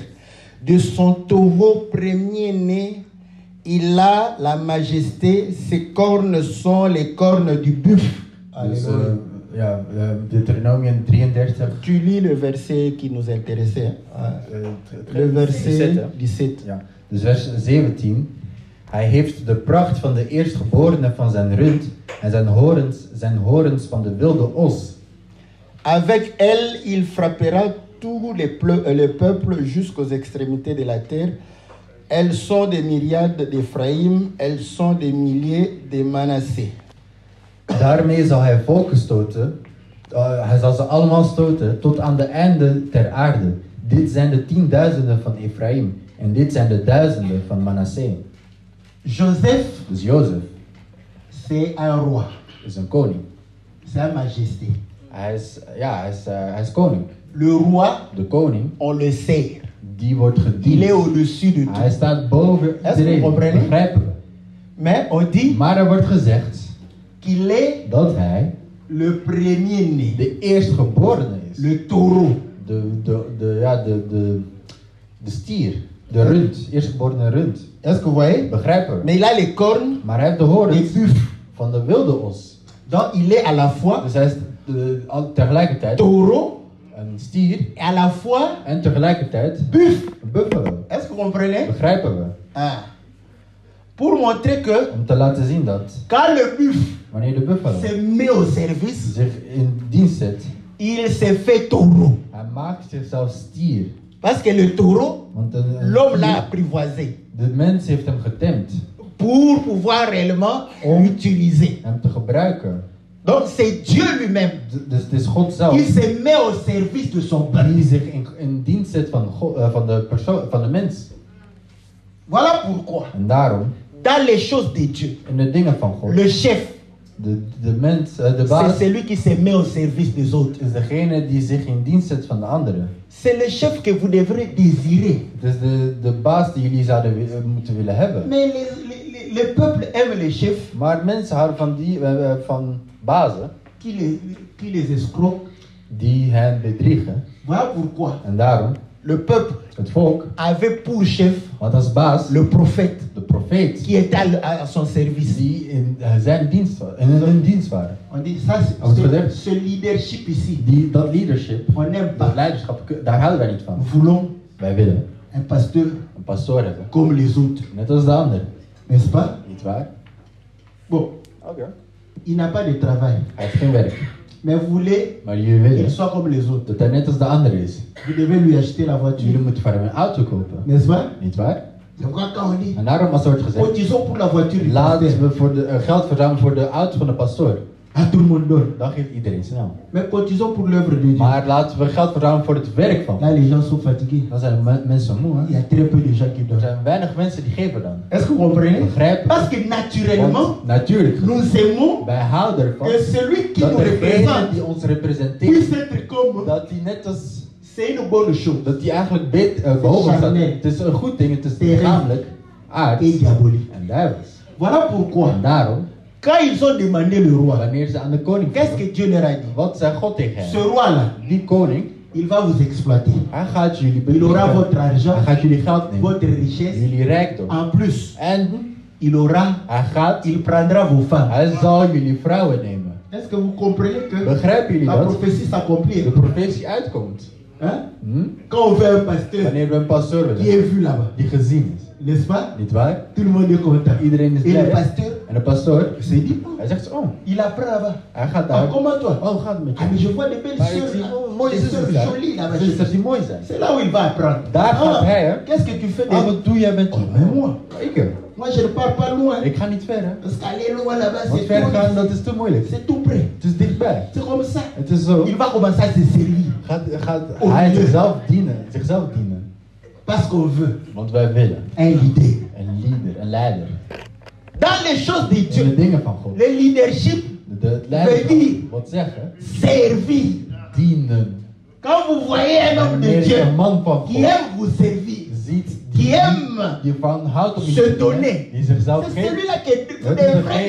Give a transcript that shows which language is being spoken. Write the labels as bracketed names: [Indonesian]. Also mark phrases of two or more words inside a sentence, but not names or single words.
[French] De son taureau premier-né, il a la majesté, ses cornes sont les cornes du buffle. [Dutch] Dus, [French] Alléluia. [Dutch] ja, Deuteronomium 33. [French] Tu lis le verset qui nous intéressait. Hein? Le verset 17, [Dutch] hè? 17. Ja. Dus vers 17. Hij heeft de pracht van de eerstgeborene van zijn rund en zijn horens van de wilde os. [French] Avec elle, il frappera tous les peuples jusqu'aux extrémités de la terre. Elles sont des myriades d'Éphraïm, elles sont des milliers de Manassé. [Dutch] Daarmee zal hij volken stoten. Hij zal ze allemaal stoten tot aan de einde ter aarde. Dit zijn de 10.000 van Ephraim en dit zijn de 1000 van Manasseh. [French] Joseph, [Dutch] Dus Jozef [French] c'est un roi, [Dutch] is een koning. [French] c'est une majesté. [Dutch] Hij is koning. [French] Le roi, [Dutch] De koning, [French] on le sert. [Dutch] die wordt [French] Il est [Dutch] gediend. [French] au-dessus de [Dutch] Hij [French] tout. [Dutch] staat boven [French] Est-ce que vous [Dutch] iedereen. [French] comprenez? [Dutch] Begrijpen we. [French] Mais on dit [Dutch] Maar er wordt gezegd [French] qu'il est [Dutch] dat hij [French] le premier-né, [Dutch] de eerstgeborene is. [French] le taureau. [Dutch] De stier. De rund. Eerstgeborene rund. [French] Est-ce que vous voyez? [Dutch] Begrijpen we. [French] Mais il a les cornes [Dutch] Maar hij heeft de [French] des [Dutch] horens [French] buffles. [Dutch] van de wilde os. [French] Donc il est à la fois [Dutch] Dus hij is tegelijkertijd [French] taureau [Dutch] een stier [French] et à la fois [Dutch] en tegelijkertijd [French] buffle. [Dutch] een buffalo. [French] Est-ce que vous comprenez? [Dutch] Begrijpen we. [French] Ah. Pour montrer que [Dutch] Om te laten zien dat [French] quand le buffle [Dutch] wanneer de buffalo [French] se met au service, [Dutch] zich in dienst zet, [French] il se fait taureau. [Dutch] hij maakt zichzelf stier. [French] Parce que le taureau, [Dutch] Want [French] l'homme l'a apprivoisé [Dutch] de mens heeft hem getemd [French] pour pouvoir réellement l'utiliser. [Dutch] hem te gebruiken. [French] Donc c'est Dieu lui-même [Dutch] Dus het is God zelf [French] qui se met au service de son peuple. [Dutch] die zich in dienst zet van de mens. [French] Voilà pourquoi, [Dutch] En daarom, [French] dans les choses de Dieu, [Dutch] in de dingen van God, [French] le chef, [Dutch] de mens, de [French] c'est [Dutch] baas, [French] celui qui se met au service des autres. [Dutch] is degene die zich in dienst zet van de anderen. [French] C'est le chef que vous devrez désirer. [Dutch] Het is de baas die jullie zouden moeten willen hebben. [French] Mais le peuple aime les chefs [Dutch] Maar mensen houden van bazen [French] qui les escroquent. [Dutch] die hen bedriegen. [French] Voilà pourquoi [Dutch] En daarom, [French] le peuple [Dutch] het volk [French] avait pour chef [Dutch] had als baas [French] le prophète [Dutch] de profeet [French] qui était à son service. [Dutch] die in zijn dienst in hun dienst waren. [French] On dit ça, ce leadership ici, [Dutch] Dat leadership, [French] on n'aime [Dutch] dat [French] pas. [Dutch] leiderschap, daar houden wij niet van. [French] Nous voulons [Dutch] Wij willen [French] un pasteur [Dutch] een pastoor hebben, [French] comme les autres, [Dutch] net als de ander. [French] n'est-ce pas? [Dutch] Niet waar? [French] Bon, [Dutch] Oké. [French] il n'a pas de travail, [Dutch] Hij heeft geen werk. [French] mais vous voulez [Dutch] Maar jullie [French] qu'il [Dutch] willen [French] soit comme les autres. [Dutch] dat hij net als de ander is. [French] Vous devez lui acheter la [Dutch] Jullie [French] voiture, [Dutch] moeten voor hem een auto kopen. [French] n'est-ce pas? [Dutch] Niet waar? [French] C'est pourquoi quand on dit, [Dutch] En daarom als er wordt gezegd, [French] cotisons pour la voiture du pasteur, [Dutch] laten we voor geld verzamelen voor de auto van de pastoor. [French] à tout le monde donne. [Dutch] Dan geeft iedereen snel. [French] Mais cotisons pour l'œuvre de Dieu. [Dutch] Maar laten we geld verzamelen voor het werk van. [French] Là, les gens sont fatigués. [Dutch] Dan zijn mensen moe. [French] Il y [Dutch] Hè? [French] a très peu de gens qui [Dutch] Er [French] donnent. [Dutch] zijn weinig mensen die geven dan. [French] Est-ce que vous comprenez? [Dutch] Begrijpen? [French] Parce que naturellement, [Dutch] Want natuurlijk, [French] nous aimons [Dutch] wij houden ervan [French] que celui qui [Dutch] dat [French] nous [Dutch] degene [French] représente [Dutch] die ons representeert, [French] puisse être comme. [Dutch] dat die net als, [French] C'est une bonne chose. [Dutch] dat die eigenlijk behoorlijk staat. [French] charnel. [Dutch] Het is een goed ding, het is [French] Terrein. [Dutch] lichamelijk, aards [French] Et diabolique. [Dutch] en duivels. [French] Voilà pourquoi, [Dutch] En daarom, [French] quand ils ont demandé le roi, [Dutch] wanneer ze aan de koning [French] qu'est-ce [Dutch] vroegen, [French] que Dieu leur a dit? [Dutch] wat zei God tegen [French] Ce [Dutch] hen? [French] roi-là, [Dutch] Die koning, [French] il va vous exploiter. [Dutch] hij gaat jullie [French] Il aura [Dutch] bedriegen. [French] votre argent, [Dutch] Hij gaat jullie geld nemen, [French] votre richesse. [Dutch] jullie rijkdom. [French] En plus, [Dutch] En [French] il prendra vos femmes. [Dutch] hij zal jullie vrouwen nemen. [French] Est-ce que vous comprenez que [Dutch] Begrijpen jullie [French] la [Dutch] dat? [French] prophétie s'accomplit? [Dutch] De profetie uitkomt. [French] Hein? Hm? Quand on veut un pasteur [Dutch] Wanneer we een pastoor [French] qui [Dutch] willen, [French] est vu là-bas, [Dutch] die gezien is. [French] n'est-ce pas? [Dutch] Niet waar? [French] Tout le monde est content. [Dutch] Iedereen is [French] Et [Dutch] blij. [French] le [Dutch] hè? [French] pasteur [Dutch] En de pastoor, [French] se dit, oh, [Dutch] hij zegt zo, [French] oh, il apprend là-bas. [Dutch] hij gaat [French] Ah, [Dutch] daar. [French] comment toi? [Dutch] Oh, gaat het met [French] Ah, mais [Dutch] je? [French] je vois des belles [Dutch] Maar ik [French] sœurs [Dutch] zie [French] là. [Dutch] mooie [French] Des [Dutch] zusters [French] sœurs [Dutch] daar. [French] jolies là-bas. [Dutch] Zusters die mooi zijn. [French] C'est là où il va apprendre. [Dutch] Daar gaat hij, hè? [French] Qu'est-ce que tu fais [Dutch] Ah, [French] de... [Dutch] wat doe jij met [French] Oh, mais moi, [Dutch] Ik? [French] moi je ne pars pas loin. [Dutch] Ik ga niet ver, hè? [French] Parce qu'aller loin là-bas, [Dutch] Want [French] c'est [Dutch] ver [French] trop [Dutch] gaan, dat [French] difficile. [Dutch] is te moeilijk. [French] C'est tout près. [Dutch] Het is dichtbij. [French] C'est comme ça. [Dutch] Het is zo. [French] Il va commencer à se servir. [Dutch] Gaat [French] Oh, [Dutch] hij [French] Dieu. [Dutch] zichzelf dienen. Zichzelf dienen. [French] Parce qu'on veut [Dutch] Want wij willen [French] un leader. [Dutch] een leader, een leider. [French] Dans les choses de [Dutch] In de [French] Dieu, [Dutch] dingen van God. [French] le leadership, [Dutch] Het leiderschap. Weet Wat zeggen? [French] servir. [Dutch] Dienen. [French] Quand vous voyez un homme de [Dutch] Wanneer je [French] Dieu [Dutch] een man van [French] qui [Dutch] God [French] aime vous servir, [Dutch] ziet [French] qui aime [Dutch] die van houdt om iets [French] se [Dutch] te doen, [French] donner, [Dutch] die zichzelf [French] c'est [Dutch] geeft. [French] celui-là que vous [Dutch] Dat is [French] devrez [Dutch] degene-